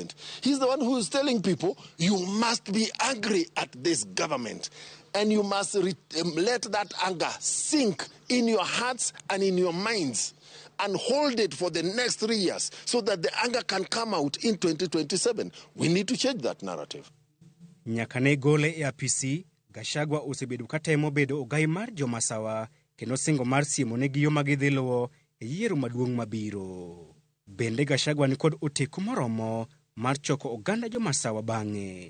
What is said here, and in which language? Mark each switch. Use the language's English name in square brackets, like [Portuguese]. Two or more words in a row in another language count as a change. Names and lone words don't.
[English] He's the one who is telling people, you must be angry at this government. And you must let that anger sink in your hearts and in your minds and hold it for the next 3 years so that the anger can come out in 2027. We need to change that narrative. [Luo (Kenya and Tanzania)] Nyaka ne gole e apisi, Gachagua osebedo katemo bedo ogai mar jo Masawa kendo singo mar siemo ne gi yo magidhi luwo e yiero maduong' mabiro. Bende Gachagua ni kod otiko moromo mar choko oganda jo Masawa bang'e.